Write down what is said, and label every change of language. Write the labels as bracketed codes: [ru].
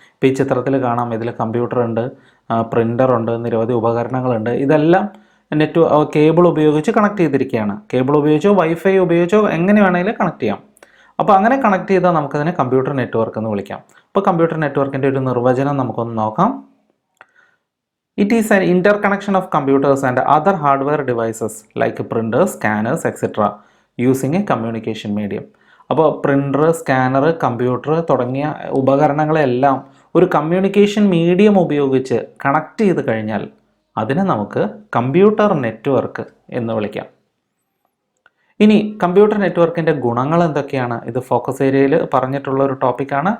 [ml] ഇപ്പോൾ ഈ ചിത്രത്തിൽ കാണാം, ഇതിൽ കമ്പ്യൂട്ടർ ഉണ്ട്, പ്രിൻ്റർ ഉണ്ട്, നിരവധി ഉപകരണങ്ങളുണ്ട്. ഇതെല്ലാം കേബിൾ ഉപയോഗിച്ച് കണക്ട് ചെയ്തിരിക്കുകയാണ്. കേബിൾ ഉപയോഗിച്ചോ വൈഫൈ ഉപയോഗിച്ചോ എങ്ങനെ വേണമെങ്കിലും കണക്ട് ചെയ്യാം. അപ്പോൾ അങ്ങനെ കണക്ട് ചെയ്താൽ നമുക്കതിനെ കമ്പ്യൂട്ടർ നെറ്റ്വർക്ക് എന്ന് വിളിക്കാം. അപ്പോൾ കമ്പ്യൂട്ടർ നെറ്റ്വർക്കിൻ്റെ ഒരു നിർവചനം നമുക്കൊന്ന് നോക്കാം. [en] It is an interconnection of computers and other hardware devices like printers, scanners, etc. using a communication medium. [ml] അപ്പോൾ പ്രിൻ്റർ, സ്കാനർ, കമ്പ്യൂട്ടർ തുടങ്ങിയ ഉപകരണങ്ങളെല്ലാം ഒരു കമ്മ്യൂണിക്കേഷൻ മീഡിയം ഉപയോഗിച്ച് കണക്ട് ചെയ്ത് കഴിഞ്ഞാൽ അതിനെ നമുക്ക് കമ്പ്യൂട്ടർ നെറ്റ്വർക്ക് എന്ന് വിളിക്കാം. ഇനി കമ്പ്യൂട്ടർ നെറ്റ്വർക്കിൻ്റെ ഗുണങ്ങൾ എന്തൊക്കെയാണ്? ഇത് ഫോക്കസ് ഏരിയയിൽ പറഞ്ഞിട്ടുള്ള ഒരു ടോപ്പിക്കാണ്.